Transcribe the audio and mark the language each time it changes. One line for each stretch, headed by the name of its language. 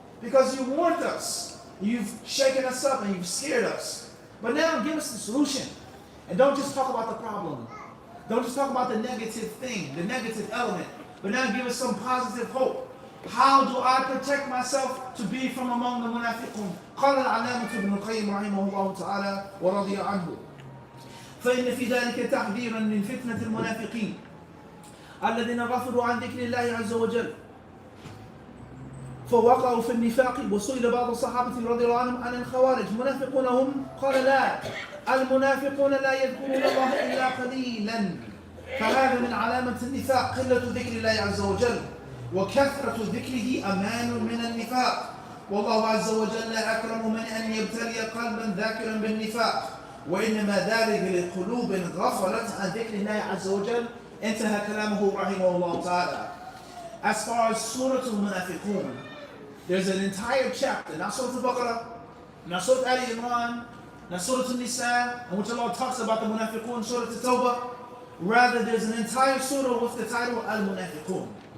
English: Because you warned us, you've shaken us up, and you've scared us. But now give us the solution. And don't just talk about the problem. Don't just talk about the negative thing, the negative element. But now give us some positive hope. How do I protect myself to be from among the munafiqun?
Arabic: قال العلامة ابن القيم رحمه الله تعالى ورضي عنه فإن في ذلك تحذيرا من فتنة المنافقين الذين غفلوا عن ذكر الله عز وجل فوقعوا في النفاق. وسئل بعض الصحابة رضي الله عنهم عن الخوارج منافقون هم؟ قال لا، المنافقون لا يذكرون الله إلا قليلا، فهذا من علامة النفاق قلة ذكر الله عز وجل، وكثرة ذكره أمان من النفاق. والله عز وجل أكرم من أن يبتلي قلبا ذاكرا بالنفاق، وإنما ذلك لقلوب غفلت عن ذكر الله عز وجل. انتهى كلامه رحمه الله تعالى.
English: As far as Surah Al-Munafiqun, there's an entire chapter, not Surah Al-Baqarah, not Surah Al-Imran, not Surah Al-Nisa, in which Allah talks about the Munafiqun, Surah Al-Tawbah. Rather, there's an entire surah with the title Al-Munafiqun.